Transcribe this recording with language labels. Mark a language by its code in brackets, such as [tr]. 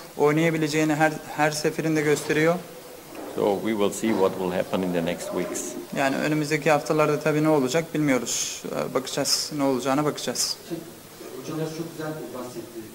[tr] Oynayabileceğini her seferinde gösteriyor. [en] So we will see what will happen in the next weeks. [tr] Yani önümüzdeki haftalarda tabii ne olacak bilmiyoruz. Bakacağız, ne olacağına bakacağız. Hocamız çok güzel bahsetti.